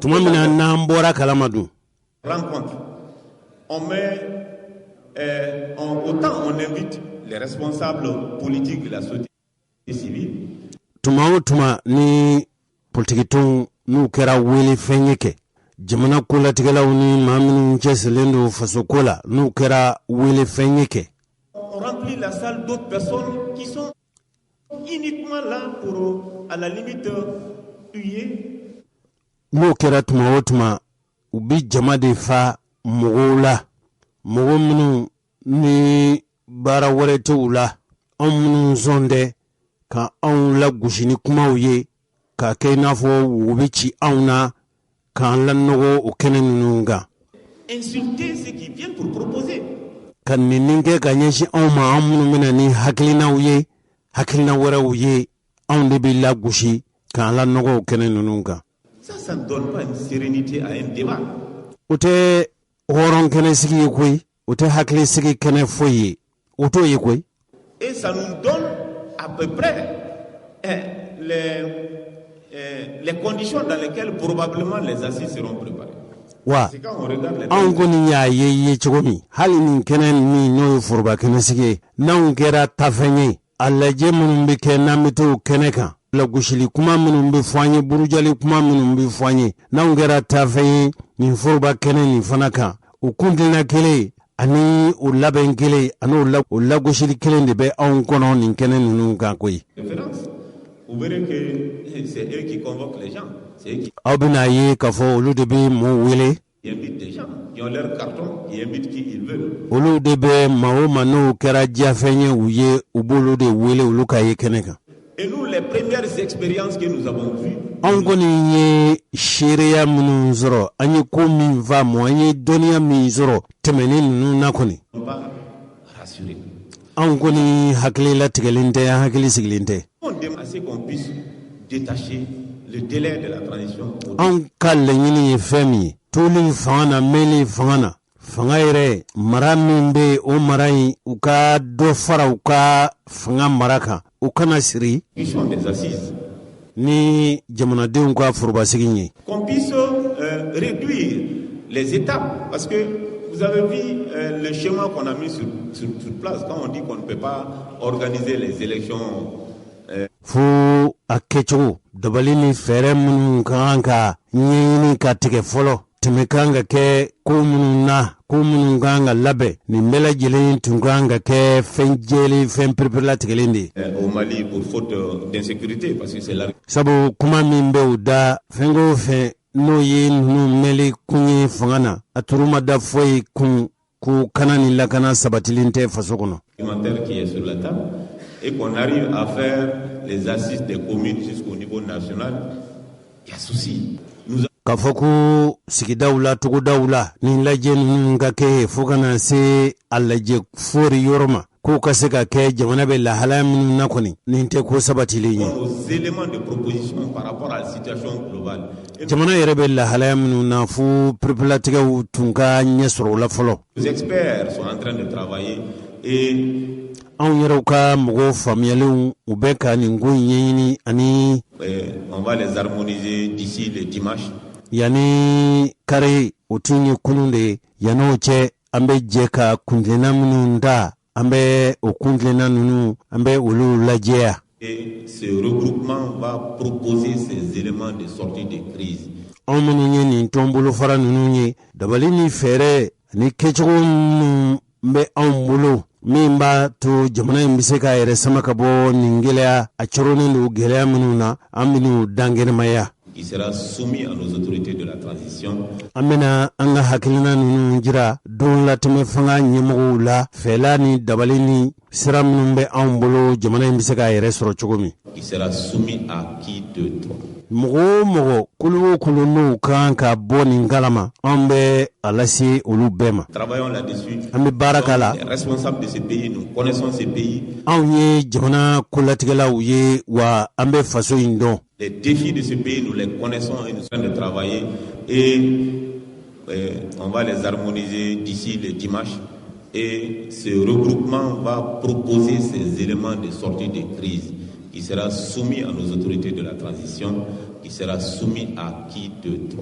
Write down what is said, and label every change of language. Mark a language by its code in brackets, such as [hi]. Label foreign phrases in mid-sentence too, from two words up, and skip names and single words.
[bm] tuma min na n'an bɔra kalama dun [fr] rencontre, on met, autant on invite les responsables politiques de la société civile, [bm] tuma o tuma ni politikitonw n'u kɛra wele fɛn ye kɛ jamana kolatigɛlaw ni maa minnu cɛsirilen don faso ko la n'u kɛra wele fɛn ye kɛ [fr] on remplit la salle d'autres personnes qui sont uniquement là pour, à la limite, huer. [bm] n'o kɛra tuma o tuma u bi jama de fa mɔgɔw la mɔgɔ minnu ni baara wɛrɛ tɛ u la anw minnu sɔn tɛ ka anw lagosi ni kumaw ye k'a kɛ i n'a fɔ wo bɛ ci anw na k'an lanɔgɔ o kɛnɛ ninnu kan. [fr] Insulter ceux qui viennent pour proposer. [bm] ka nini kɛ ka ɲɛsin anw ma anw minnu bɛna ni hakilinaw ye hakilina wɛrɛw ye anw de bɛ lagosi k'an lanɔgɔ o kɛnɛ ninnu kan. [fr] Ça ne donne pas une sérénité à un débat. [bm] o tɛ hɔrɔn kɛnɛ sigi ye koyi o tɛ hakili sigi kɛnɛ foyi ye o t'o ye koyi. [fr] Et ça nous donne à peu près les conditions dans lesquelles probablement les assises seront préparées. [bm] wa [fr] C'est quand on regarde les [bm] anw kɔni y'a ye cogo min hali nin kɛnɛ min n'o ye foroba kɛnɛ sigi ye n'anw kɛra tafɛn ye a lajɛ minnu bɛ kɛ n'an bɛ t'o kɛnɛ kan la gushili kuma minnu bɛ fɔ an ye burujali kuma minnu bɛ fɔ an ye n'anw kɛra taafɛn ye nin foroba kɛnɛ nin fana kan o kuntilena kelen ani o labɛn kelen ani o lagosili kelen de bɛ anw kɔnɔ nin kɛnɛ ninnu kan koyi. [fr] Vous verrez que c'est eux qui convoquent les gens. C'est eux qui [bm] aw bɛna ye k'a fɔ olu de bɛ mɔgɔw wele. [fr] invitent des gens qui ont leur carton, qui invitent qui ils veulent. [bm] olu de bɛ maa o maa n'o kɛra diafɛn ye u ye u b'olu de wele olu ka ye kɛnɛ kan. [fr] Et nous, les premières expériences que nous avons vues, [bm] anw kɔni ye seereya minnu sɔrɔ an ye ko min faamu an ye dɔnniya min sɔrɔ tɛmɛnen ninnu na kɔni. [fr] on va rassurer. [bm] anw kɔni hakili latigɛlen tɛ an hakili sigilen tɛ. [fr] On demande à ce qu'on puisse détacher le délai de la transition. [bm] anw ka laɲini ye fɛn min ye toli fanga na mɛnli fanga na fanga yɛrɛ mara min bɛ o mara in u ka dɔ fara u ka fanga mara kan u kana siri [fr] Des assises. [bm] ni jamanadenw ka forobasigi ye. [fr] Qu'on puisse réduire les étapes, parce que vous avez vu le schéma qu'on a mis sur place quand on dit qu'on ne peut pas organiser les élections. [bm] fo a kɛcogo dabali ni fɛɛrɛ minnu ka kan ka ɲɛɲini ka tigɛ fɔlɔ tɛmɛ kan ka kɛ ko minnu na ko minnu kan ka labɛn nin bɛɛ lajɛlen tun kan ka kɛ fɛn jɛlen fɛn perepere-latigɛlen de ye. [fr] Au Mali pour faute d'insécurité, parce que c'est là. [bm] sabu kuma min bɛ u da fɛn o fɛn n'o ye ninnu mɛnli kun ye fanga na a turu ma da foyi kun ko kana ni lakana sabatilen tɛ faso kɔnɔ. [fr] Documentaire qui est sur la table et qu'on arrive à faire les assises des communes jusqu'au niveau national, il y a souci. [bm] K'a fɔ ko sigidaw la togodaw la nin lajɛ ninnu ka kɛ fo kana se a lajɛ fori yɔrɔ ma k'o ka se ka kɛ jamana bɛ lahalaya minnu na kɔni nin tɛ ko sabatilen ye. [fr] Aux éléments de proposition par rapport à la situation globale. [bm] jamana yɛrɛ bɛ lahalaya minnu na fo perepelatigɛw tun ka ɲɛ sɔrɔ o la fɔlɔ. [fr] Les experts sont en train de travailler et [bm] anw yɛrɛw ka mɔgɔw faamuyalenw u bɛ ka nin ko ɲɛɲini ani [fr] on va les harmoniser d'ici le dimanche. [bm] yani kare o tun ye kunun de ye yan'o cɛ an bɛ jɛ ka kuntilenna minnu ta an bɛ o kuntilenna ninnu an bɛ olu lajɛya. [fr] Et ce regroupement va proposer ces éléments de sortie de crise. [bm] anw minnu ye nin tɔnbolo fara ninnu ye dabali ni fɛɛrɛ ni kɛcogo minnu bɛ anw bolo min b'a to jamana in bɛ se k'a yɛrɛ sama ka bɔ nin gɛlɛya a coronen don gɛlɛya minnu na an bɛn'u dangɛnɛmaya. [fr] Qui sera soumis à nos autorités de la transition. [bm] an bɛna an ka hakilina ninnu jira don latɛmɛ fanga ɲɛmɔgɔw la fɛla ni dabali ni sira minnu bɛ anw bolo jamana in bɛ se k'a yɛrɛ sɔrɔ cogo min. [fr] Qui sera soumis à qui de droit. [bm] mɔgɔ o mɔgɔ kolo o kolo n'u kan ka bɔ nin kalama an bɛ a lase olu bɛɛ ma. [fr] Travaillons là-dessus. [bm] an bɛ baara k'a la. [fr] Les responsables de ce pays, nous connaissons ce pays. [bm] anw ye jamana kolatigɛlaw ye wa an bɛ faso in dɔn. [fr] Les défis de ce pays, nous les connaissons et nous sommes en train de travailler et on va les harmoniser d'ici le dimanche. Et ce regroupement va proposer ces éléments de sortie de crise qui sera soumis à nos autorités de la transition, qui sera soumis à qui de droit.